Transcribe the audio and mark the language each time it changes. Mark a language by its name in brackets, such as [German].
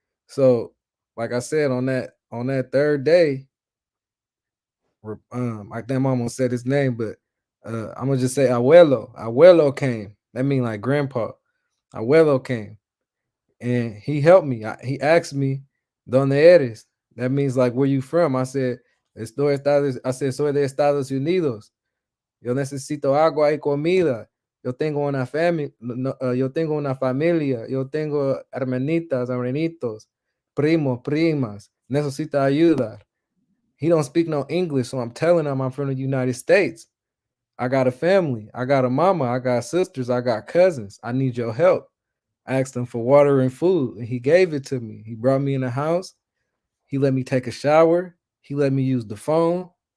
[English] So, like I said, on that third day, I think I'm almost said his name, but I'm gonna just say Abuelo. Abuelo came. That mean like grandpa. Abuelo came and he helped me. He asked me, [Spanish] "Donde eres?" [English] That means like where you from? I said, I said, [Spanish] soy de Estados Unidos. Yo necesito agua y comida. Yo tengo una familia, yo tengo una familia, yo tengo hermanitas, hermanitos, primos, primas. Necesita ayuda. [English] He don't speak no English, so I'm telling him I'm from the United States. I got a family. I got a mama. I got sisters. I got cousins. I need your help. I asked him for water and food, and he gave it to me. He brought me in the house. He let me take a shower. He let me use the phone.